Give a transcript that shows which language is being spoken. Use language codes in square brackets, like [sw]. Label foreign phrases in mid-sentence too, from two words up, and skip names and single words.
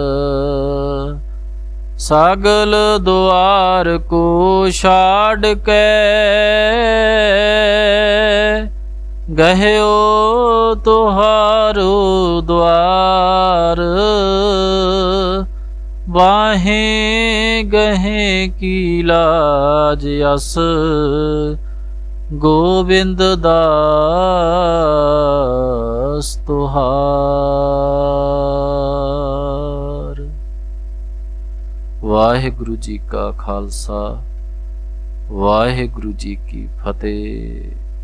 [pa] ਸਗਲ ਦੁਆਰ ਕੋ ਛਾਡ ਕੇ, ਗਹਿਓ ਤੁਹਾਰੋ ਦੁਆਰ। ਬਾਹੇਂ ਗਹੇ ਕੀ ਲਾਜ ਅਸ, ਗੋਬਿੰਦ ਦਾਸ ਤੁਹਾਰ। ਵਾਹਿਗੁਰੂ ਜੀ ਕਾ ਖਾਲਸਾ, ਵਾਹਿਗੁਰੂ ਜੀ ਕੀ ਫਤਿਹ।